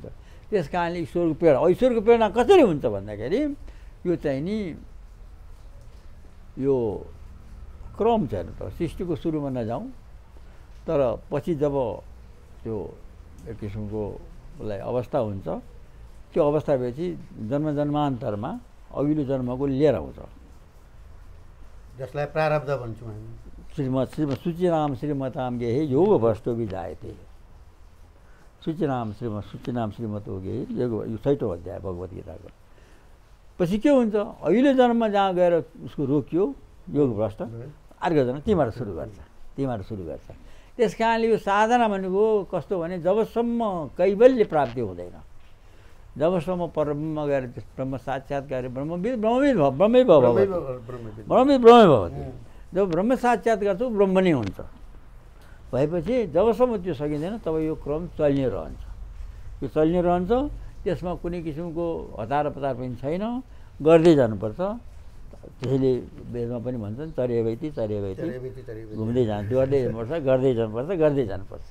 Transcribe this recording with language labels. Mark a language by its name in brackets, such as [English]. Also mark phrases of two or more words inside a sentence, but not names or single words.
[Nepali] त्यस कारणले ईश्वरको प्रेरणा कसरी हुन्छ भन्दाखेरि यो चाहिँ नि यो क्रम छ त, सृष्टिको सुरुमा नजाउँ, तर पछि जब त्यो एक किसिमको उसलाई अवस्था हुन्छ, त्यो अवस्था भएपछि जन्मान्तरमा अघिल्लो जन्मको लिएर आउँछ, जसलाई प्रारब्ध भन्छौँ हामी। [Sanskrit] सूचिनाम श्रीमताम गे हे योग भ्रष्टो विजायते, सूचिनाम श्रीमतो गे [Nepali] यो 6औं अध्याय भगवत गीताको। पछि के हुन्छ, अघिल्लो जन्ममा जहाँ गएर उसको रोकियो योग भ्रष्ट, अर्को जन्म त्यहीँबाट सुरु गर्छ। त्यस कारणले यो साधना भनेको कस्तो भने जबसम्म कैवल्य प्राप्ति हुँदैन, जबसम्म परब्रह्म गएर ब्रह्म साक्षात्कार [Sanskrit] ब्रह्मविद भवति, [Nepali] जब ब्रह्म साक्षात गर्छ ब्रह्म नै हुन्छ। भएपछि जबसम्म त्यो सकिँदैन तब यो क्रम चल्ने रहन्छ। त्यसमा कुनै किसिमको हतार पतार पनि छैन, गर्दै जानुपर्छ। त्यसैले वेदमा पनि भन्छन् चर्यवैति घुम्दै गर्दै जानुपर्छ।